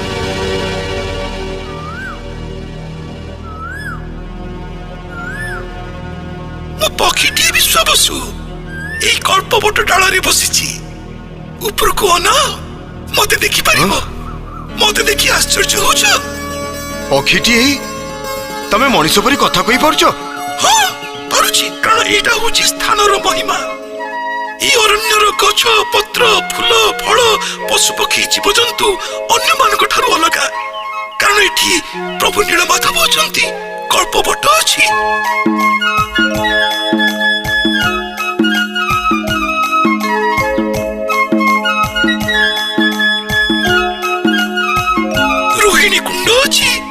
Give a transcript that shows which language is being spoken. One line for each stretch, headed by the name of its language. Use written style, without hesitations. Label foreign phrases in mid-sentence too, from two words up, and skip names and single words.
Odia: ମୋ ପକ୍ଷୀଟିଏ ବିଶ୍ୱାବସୁ ଏଇ କଳ୍ପବଟ ଡାଳରେ ବସିଛି। ଉପରକୁ ଅନା, ମତେ ଦେଖିପାରିବ। ମତେ ଦେଖି ଆଶ୍ଚର୍ଯ୍ୟ ହଉଛ? ପକ୍ଷୀଟି ହେଇ ତମେ ମଣିଷ ପରି କଥା କହିପାରୁଛ? ହଁ ପାରୁଛି, କାରଣ ଏଇଟା ହଉଛି ସ୍ଥାନର ମହିମା। ଏଇ ଅରଣ୍ୟର ଗଛ ପତ୍ର ଫୁଲ ଫଳ ପଶୁପକ୍ଷୀ ଜୀବଜନ୍ତୁ ଅନ୍ୟମାନଙ୍କ ଠାରୁ ଅଲଗା, କାରଣ ଏଠି ପ୍ରଭୁ ନୀଳମାଧବ ଅଛନ୍ତି, କଳ୍ପବଟ ଅଛି। ରୋହିଣୀ କୁଣ୍ଡ ଅଛି।